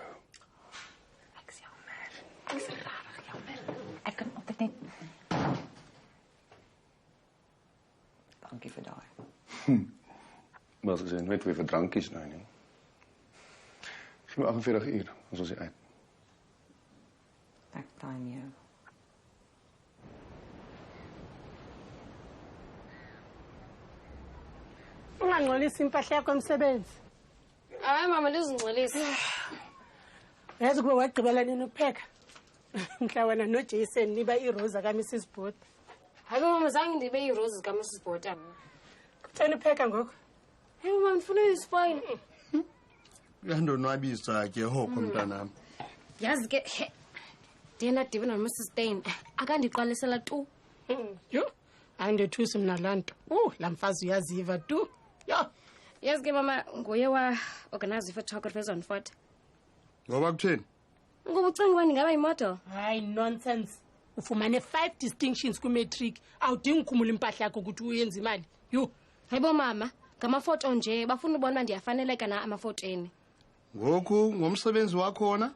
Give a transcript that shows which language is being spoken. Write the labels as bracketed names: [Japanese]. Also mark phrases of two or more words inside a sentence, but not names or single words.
[Afrikaans] Ek is jammer. Ek is rarig jammer. Ek kan altyd net... Dankie vir daai. Maar as ek sê, net weer vir drankies nou nie. Gee my 48 uur, ons is uit. Ek time jou. [Xhosa] Ungangcolisi impahla yakho emsebenzi. Hayi mama lizingcolisa. Yazi kube wagqibela nini ukupheka? Mhla wena noJason niba iroza kaMrs Boot. Hayi mama zange ndibe iiroses kaMrs Boot. Kutheni upheka ngoku? Hey mama ndifuna uyispoil. Uyandonwabisa ke hoko mntanami. Yazi ke ndiye ndadibana noMrs Stein. Akandiqalisela tu. Yho, andethusi mna laa nto. Laa mfazi uyaziva tu. Yho. Yazi ke mama nguye wa-organize i- [English] photography on 40. [Xhosa] Ngoba kutheni? Ngoba ucinga uba ndingaba yimodel. Hayi, nonsense. Ufumane 5 distinctions kwi-matric. Awudingi ukhumula impahla yakho ukuthi uyenze imali. Yho. Hayibo mama, ngamafoto nje bafuna ubona uba ndiyafaneleka na amafotweni. Ngoku ngomsebenzi wakho wona?